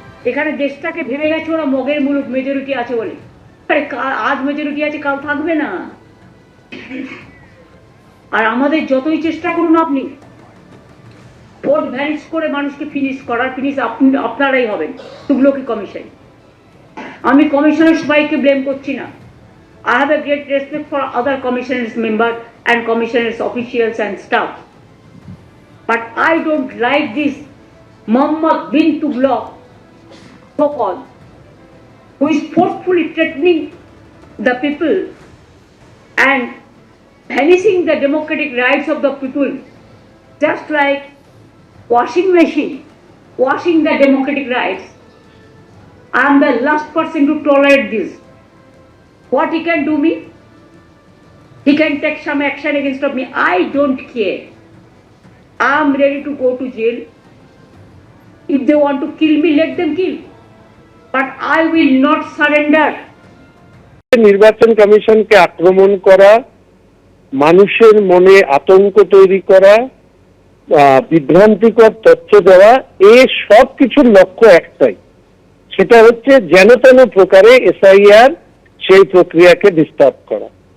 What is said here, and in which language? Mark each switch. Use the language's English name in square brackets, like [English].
[Bangla] এখানে দেশটাকে ভেবে গেছে ওরা মগের মুলুক, মেজরিটি আছে বলে। আরে আজ মেজরিটি আছে, কাল থাকবে না। আর আমাদের যতই চেষ্টা করুন আপনি ভোট ভ্যানিশ করে মানুষকে ফিনিশ করার, ফিনিশ আপনারাই হবেন তুগলকি কমিশন। আমি কমিশনের সবাইকে ব্লেম করছি না। [English] I have a great respect for other commissioners member and commissioners officials and staff, but I don't like this Mohammed bin Tughlaq so-called, who is forcefully threatening the people and vanishing the democratic rights of the people, just like washing machine washing the democratic rights. I am the last person to tolerate this. What he can do me? He can take some action against me. I don't care. I am ready to go to jail. If they want to kill me, let them kill. But I will not surrender. [Bangla] নির্বাচন কমিশনকে আক্রমণ করা, মানুষের মনে আতঙ্ক তৈরি করা, বিভ্রান্তিকর তথ্য দেওয়া, এই সব কিছুর লক্ষ্য একটাই, সেটা হচ্ছে যেন তেন প্রকারে এসআইআর সেই প্রক্রিয়াকে ডিস্টার্ব করা।